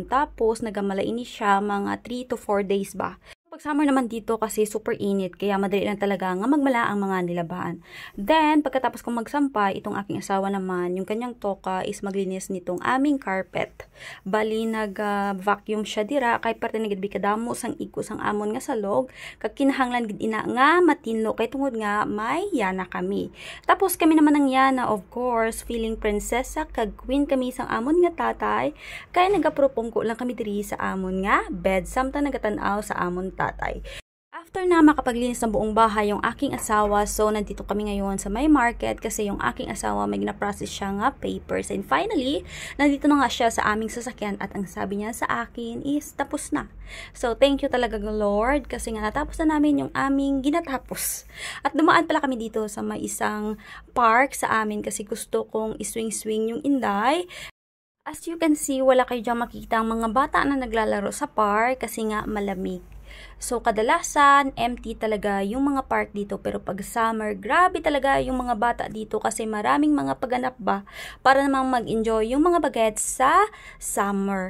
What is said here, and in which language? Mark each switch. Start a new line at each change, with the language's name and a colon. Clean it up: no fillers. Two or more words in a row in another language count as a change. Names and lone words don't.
Hiligaynon: Tapos, nagamalain siya mga 3 to 4 days ba.
Filipino: Pag summer naman dito kasi super init, kaya madali lang talaga nga magmala ang mga nilabahan. Then, pagkatapos kong magsampay, itong aking asawa naman, yung kanyang toka is maglinis nitong aming carpet. Bali,
Hiligaynon: nag-vacuum siya dira, kay parte nagidbi kadamo sang ikos ang amon nga salog, kakinahanglan gid ina nga matinlo, kay tungod nga may yana kami. Tapos kami naman ang yana,
English: of course,
Hiligaynon: feeling prinsesa, kag queen kami sang amon nga tatay, kaya nagapropong ko lang kami diri sa amon nga bed, samtang nagatanaw sa amon tatay.
Filipino: After na makapaglinis ng buong bahay yung aking asawa, so nandito kami ngayon sa may market kasi yung aking asawa may gina-process siya nga papers.
English: And finally,
Filipino: nandito na nga siya sa aming sasakyan at ang sabi niya sa akin is tapos na. So
English: thank you
Filipino: talaga Lord kasi nga natapos na namin yung aming ginatapos. At dumaan pala kami dito sa may isang park sa amin kasi gusto kong iswing-swing yung Inday.
English: As you can see,
Filipino: wala kayo dyan makikita ang mga bata na naglalaro sa park kasi nga malamig. So, kadalasan, empty talaga yung mga park dito. Pero pag summer, grabe talaga yung mga bata dito kasi maraming mga pagganap ba para namang mag-enjoy yung mga bagets sa summer.